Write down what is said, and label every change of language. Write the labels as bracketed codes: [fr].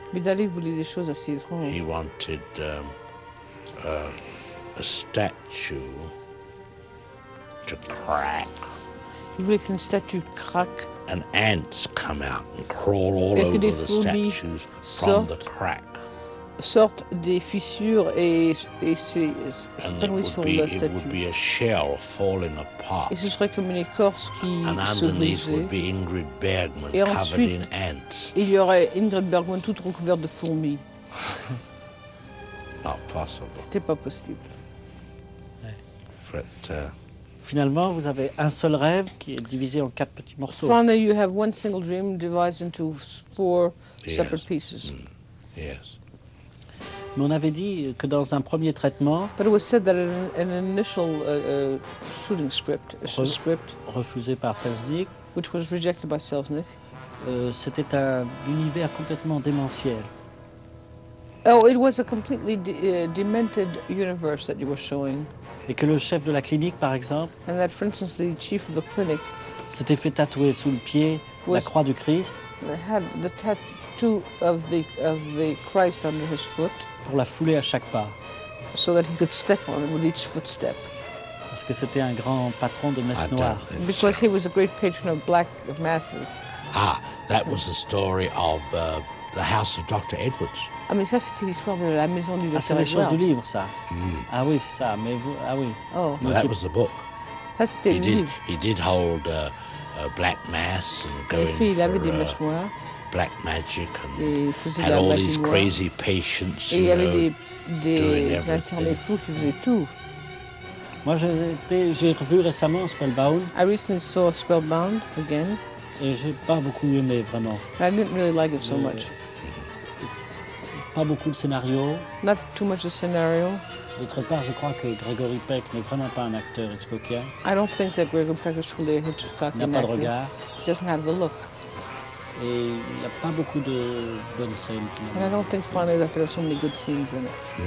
[fr] Mais Dali voulait des choses assez étranges. [en] He wanted a statue to crack. [fr] Il voulait qu'une statue craque. [en] And ants come out and crawl all over the statues from the crack. [fr] Sortent des fissures et s'épanouissent sur la statue. [en] It would be a shell falling apart. [fr] Et ce serait comme une écorce qui se brisait. Et ensuite, il y aurait Ingrid Bergman toute recouverte de fourmis. [en] Not possible. [fr] C'était pas possible. Ouais. But, finalement, vous avez un seul rêve qui est divisé en quatre petits morceaux. [en] Finally, you have one single dream divided into four separate pieces. Mm. Yes. [fr] Mais on avait dit que dans un premier traitement, [en] but it was said that an initial shooting script, script [fr] refusé par Selznick, [en] which was rejected by Selznick, [fr] c'était un univers complètement démentiel. [en] Oh, it was a completely demented universe that you were showing. [fr] Et que le chef de la clinique, par exemple, [en] and that, for instance, the chief of the clinic, [fr] s'était fait tatouer sous le pied la croix du Christ, [en] had the tattoo of the Christ under his foot. [fr] Pour la fouler à chaque pas. [en] So that he could step on it with each footstep. [fr] Parce que c'était un grand patron de messe noire. [en] Because he was a great patron of black masses. Ah, that was the story of the house of Dr. Edwards. [fr] Ah, mais ça, c'était l'histoire de la maison du Dr. Edwards. Ah, c'est les choses du livre, ça. Mm. Ah oui, c'est ça, mais vous, ah oui. Oh. [en] No, that was the book. [fr] Ça, c'était le livre. [en] He did hold a black mass and go in [fr] for... Il avait des messes noires. [en] Black magic and had all these crazy patients, you know, doing everything. [fr] Moi, j'ai revu récemment Spellbound. [en] I recently saw Spellbound again. [fr] Et j'ai pas beaucoup aimé vraiment. [en] I didn't really like it so much. [fr] Pas beaucoup de scénario. [en] Not too much of scenario. [fr] D'autre part, je crois que Gregory Peck n'est vraiment pas un acteur Hitchcockien. [en] I don't think that Gregory Peck is truly a Hitchcockian. [fr] N'a pas de regard. [en] He doesn't have the look. [fr] Et il n'y a pas beaucoup de bonnes scènes, finalement. [en] And I don't think finally that there are so many good scenes in it.